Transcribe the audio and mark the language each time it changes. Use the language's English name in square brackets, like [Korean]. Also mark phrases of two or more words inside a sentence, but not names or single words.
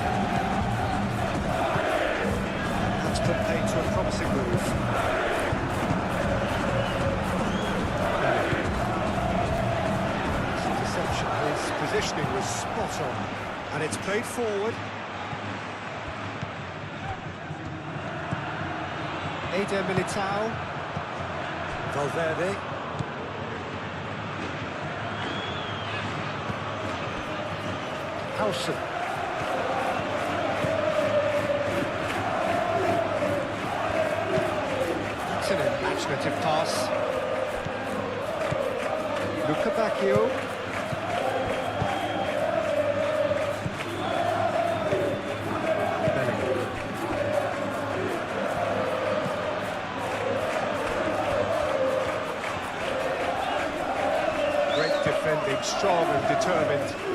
[English] That's put paid to a promising move. Deception. His positioning was spot on, and it's played forward. Eder Militao. Valverde. Howson. That's an imaginative pass. Luca Bacchio. Great defending, strong and determined.